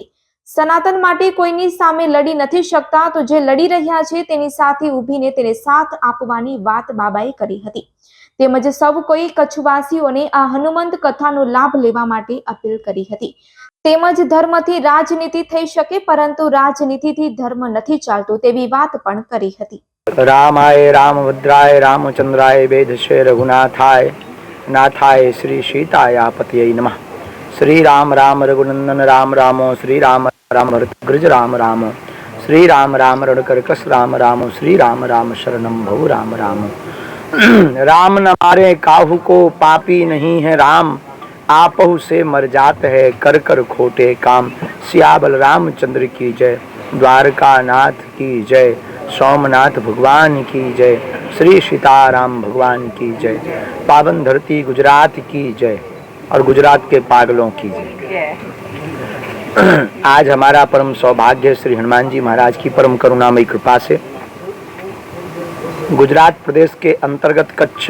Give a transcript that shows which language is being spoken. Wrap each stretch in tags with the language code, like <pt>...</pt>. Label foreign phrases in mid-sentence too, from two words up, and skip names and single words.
<gu>સનાતન માટે કોઈની સામે લડી નથી શકતા તો જે લડી રહ્યા છે તેની સાથે ઊભીને તેને સાથ આપવાની વાત બાબાએ કરી હતી। તેમજ સૌ કોઈ કચ્છવાસીઓને આ હનુમંત કથાનો લાભ લેવા માટે અપીલ કરી હતી। તેમજ ધર્મથી રાજનીતિ થઈ શકે પરંતુ રાજનીતિથી ધર્મ નથી ચાલતું તેવી વાત પણ કરી હતી।</gu> <sa>रामाय रामभद्राय रामचंद्राय वेदसे रघुनाथाय नाथाय श्री सीताया पतये नमः। श्री राम राम रघुनंदन राम रामो श्री राम राम भरतग्रज राम रामो श्री राम राम रणकरकस राम रामो श्री राम राम शरणम भव राम रामो।</sa> <hi>राम न मारे काहू को पापी नहीं है राम, आपहु से मर जात है कर कर खोटे काम। सियाबल रामचंद्र की जय, द्वारका नाथ की जय, सोमनाथ भगवान की जय, श्री सीताराम भगवान की जय, पावन धरती गुजरात की जय और गुजरात के पागलों की जय। आज हमारा परम सौभाग्य श्री हनुमान जी महाराज की परम करुणामयी कृपा से गुजरात प्रदेश के अंतर्गत कच्छ</hi>